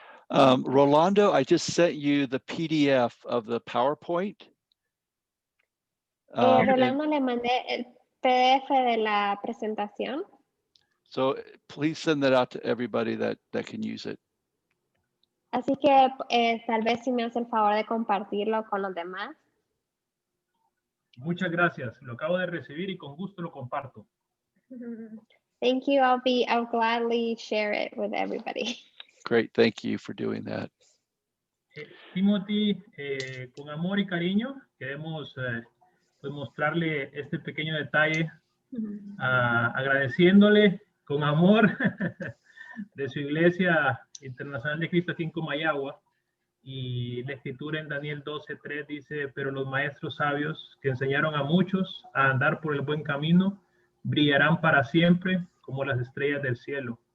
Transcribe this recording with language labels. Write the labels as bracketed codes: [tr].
[en] Rolando, I just sent you the PDF of the PowerPoint. And [es] Rolando, le mandé el PDF de la presentación. [en] so please send that out to everybody that can use it. [es] Así que tal vez si me hace el favor de compartirlo con los demás. Muchas gracias. Lo acabo de recibir y con gusto lo comparto. [en] Thank you. I'll gladly share it with everybody. Great. Thank you for doing that. [es] Timothy, con amor y cariño, queremos pues mostrarle este pequeño detalle, agradeciéndole con amor de su Iglesia Internacional de Cristo aquí en Comayagua. Y la escritura en Daniel 12:3 dice, pero los maestros sabios que enseñaron a muchos a andar por el buen camino, brillarán para siempre como las estrellas del cielo.